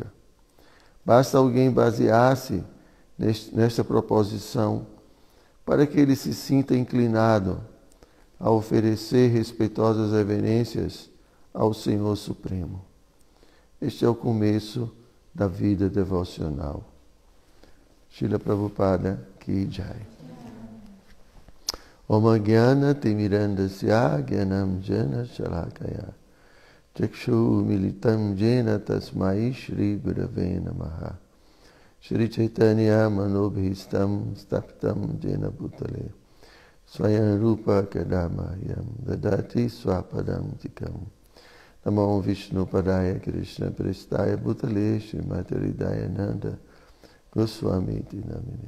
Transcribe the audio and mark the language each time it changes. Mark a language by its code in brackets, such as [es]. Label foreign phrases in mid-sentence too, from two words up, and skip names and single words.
[pt] Basta alguém basear-se nesta proposição para que ele se sinta inclinado a oferecer respeitosas reverências ao Senhor Supremo. Este é o começo da vida devocional. [hi] Srila Prabhupada Ki Jai. [sa] Om Jnana Timirandasya Jnanam Jana Shalakaya Chakshu Militam Jena Tasmai Shri Gurave Namaha Shri Chaitanya Manobhistam Staptam Jena Bhutale Swayam Rupa Kadamayam Dadati Swapadam Tikam Namo Vishnu Padaya Krishna Prestaya Bhutale Srimati Hridayananda Goswami Namine.